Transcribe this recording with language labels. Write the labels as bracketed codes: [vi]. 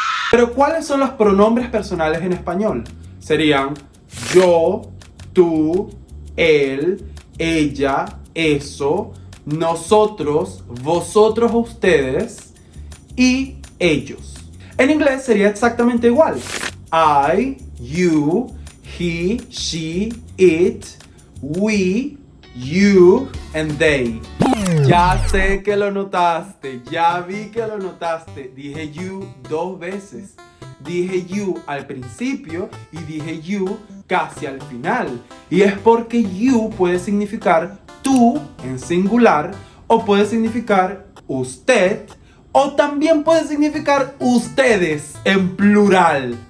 [es] Pero ¿cuáles son los pronombres personales en español? Serían yo, tú, él, ella, eso, nosotros, vosotros, ustedes y ellos. En inglés sería exactamente igual. [en] I, you, he, she, it, we, you and they. [es] Ya sé que lo notaste, ya vi que lo notaste. Dije you 2 veces. Dije you al principio y dije you casi al final. Y es porque you puede significar tú en singular o puede significar usted o también puede significar ustedes en plural.